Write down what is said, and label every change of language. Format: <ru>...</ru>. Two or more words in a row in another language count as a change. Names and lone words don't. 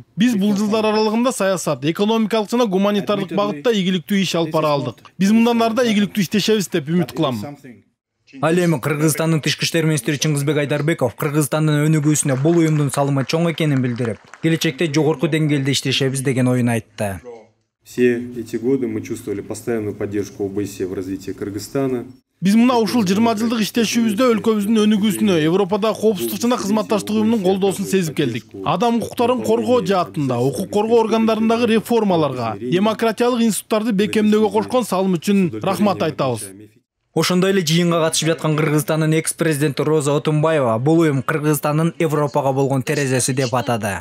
<ky>Биз бул жылдар аралыгында саясат, экономикалык жана гуманитардык багытта ийгиликтүү иш алып бара алдык. Биз мындан ары да ийгиликтүү иштешебиз деп үмүт кылам. Ал эми Кыргызстандын Тышкы иштер министри Чыңгызбек Айдарбеков Кыргызстандын өнүгүүсүнө бул уюмдун салымы чоң экенин билдирип, келечекте жогорку деңгээлде иштешебиз деген оюн айтты.</ky> <ru>Все эти годы мы чувствовали постоянную поддержку ОБСЕ в развитии Кыргызстана.</ru> <ky>Биз мына ушул 20 жылдык иштешүүбүздө өлкөбүздүн өнүгүүсүнө Европадагы коопсуздук жана кызматташтык уюмунун колдоосун сезип келдик. Адам укуктарын коргоо жаатында, укук коргоо органдарындагы реформаларга, демократиялык институттарды бекемдөөгө кошкон салым үчүн рахмат айтабыз. Ошондой эле жыйынга катышып жаткан Кыргызстандын экс-президенти Роза Отунбаева бул уюм Кыргызстандын Европага болгон терезеси деп атады.</ky>